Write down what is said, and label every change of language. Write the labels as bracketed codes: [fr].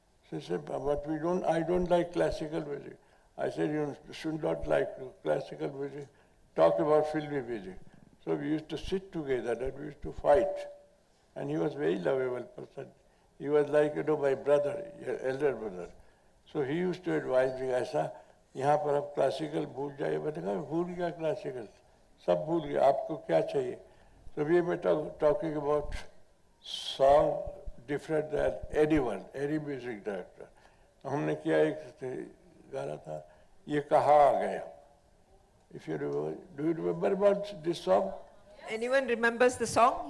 [en] She said, but I don't like classical music. I said, you should not like classical music, talk about filmy music. So we used to sit together and we used to fight. And he was a very lovable person. He was like, my brother, elder brother. So he used to advise me, [hi] ऐसा यहाँ पर आप classical भूल जाइए। मैंने कहा भूल गया क्लासिकल, सब भूल गया, आपको क्या चाहिए? [en] So we were talking about song different than anyone, any music director. [hi] हमने किया एक गा रहा था, ये कहाँ आ गए. [en] If you remember, do you remember about this song? Anyone remembers the song?